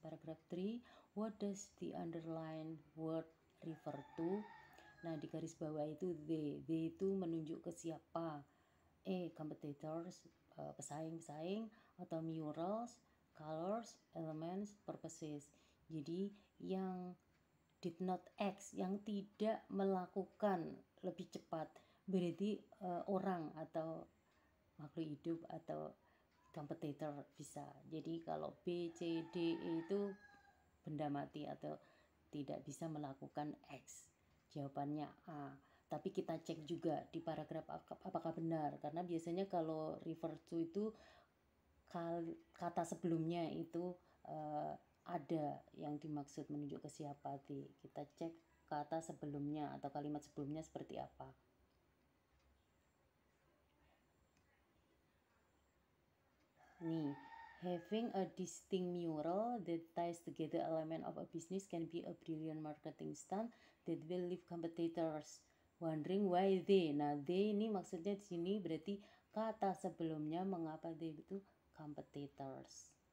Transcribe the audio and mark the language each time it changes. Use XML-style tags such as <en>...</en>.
<en>Paragraph 3, what does the underlined word refer to?</en> <id>Nah, di garis bawah itu they itu menunjuk ke siapa?</id> <en>Competitors,</en> <id>pesaing-pesaing, atau</id> <en>murals, colors, elements, purposes.</en> <id>Jadi yang</id> <en>did not act,</en> <id>yang tidak melakukan lebih cepat, berarti orang atau makhluk hidup atau competitor bisa. Jadi kalau B, C, D, E itu benda mati atau tidak bisa melakukan X. Jawabannya A. Tapi kita cek juga di paragraf apakah benar, karena biasanya kalau</id> <en>refer to</en> <id>itu kata sebelumnya itu ada yang dimaksud menunjuk ke siapa. Kita cek kata sebelumnya atau kalimat sebelumnya seperti apa.</id> <en>Nih, having a distinct mural that ties together element of a business can be a brilliant marketing stunt that will leave competitors wondering why they.</en> <id>Nah, they ini maksudnya di sini berarti kata sebelumnya mengapa they itu competitors.</id>